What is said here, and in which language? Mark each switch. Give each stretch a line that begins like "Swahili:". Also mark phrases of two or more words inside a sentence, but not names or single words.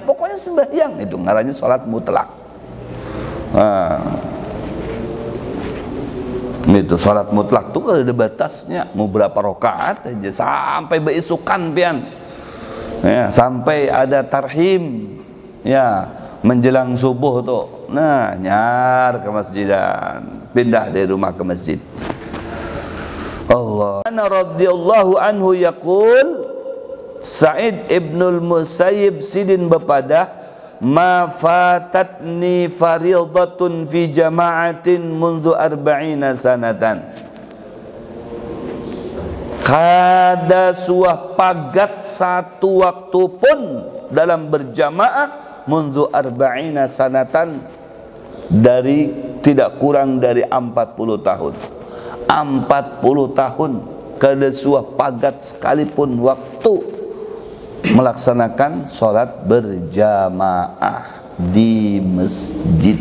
Banjar: Pokoknya sembahyang itu ngarannya sholat mutlak. Itu sholat mutlak tuh kalau ada batasnya, mau berapa rakaat aja sampai beisukan pian. Ya, sampai ada tarhim. Ya, menjelang subuh tuh. Nah, nyar ke masjidan, pindah dari rumah ke masjid. Allah.
Arabic: أنا رضي الله عنه يقول, Sa'id ibnul Musayyib
Banjar: sidin bepadah,
Arabic: ما فاتتني فريضة في جماعة منذ 40 سنة.
Banjar: Kada suah pagat satu waktu pun dalam berjamaah
Arabic: منذ 40 سنة,
Banjar: dari tidak kurang dari 40 tahun. 40 tahun kada suah pagat sekalipun waktu melaksanakan sholat berjamaah di masjid.